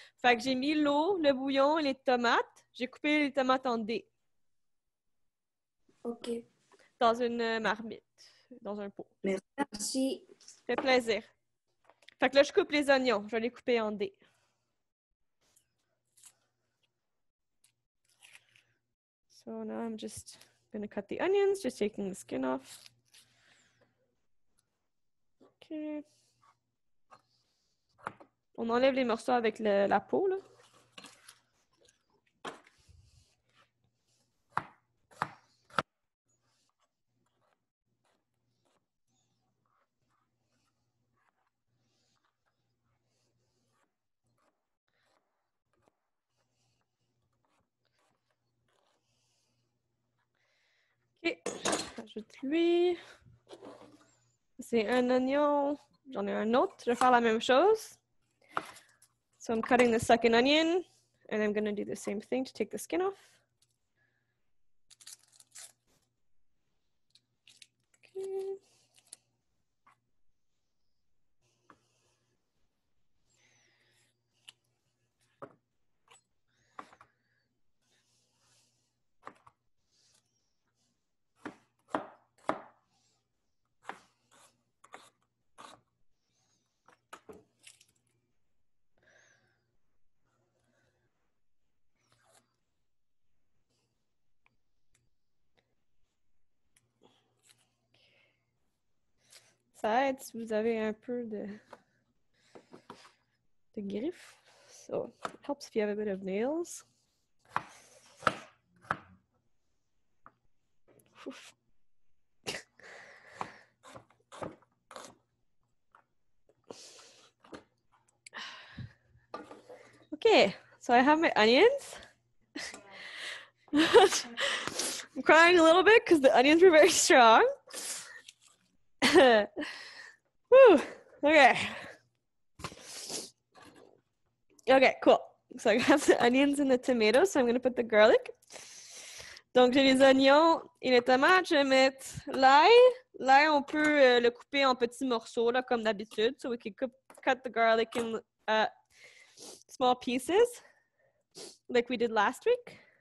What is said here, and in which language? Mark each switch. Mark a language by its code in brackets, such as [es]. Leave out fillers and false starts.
[fr] Fait que j'ai mis l'eau, le bouillon et les tomates. J'ai coupé les tomates en dés. Ok. Dans une marmite, dans un pot. Merci. Ça fait plaisir. Fait que là, je coupe les oignons. Je vais les couper en dés. [en] So now I'm just going to cut the onions, just taking the skin off. Okay. [fr] On enlève les morceaux avec la peau, là. Ok, j'ajoute lui. C'est un oignon. J'en ai un autre. Je vais faire la même chose. [en] So I'm cutting the second onion, and I'm going to do the same thing to take the skin off. Okay. [fr] Ça aide si vous avez un peu de griffes. [en] So it helps if you have a bit of nails. Oof. Okay, so I have my onions. I'm crying a little bit because the onions were very strong. Whew. Okay. Okay, cool. So I have the onions and the tomatoes, so I'm going to put the garlic. [fr] Donc, j'ai les oignons et les tomates. Je vais mettre l'ail. L'ail, on peut le couper en petits morceaux, là, comme d'habitude. [en] So we can cut the garlic in small pieces, like we did last week.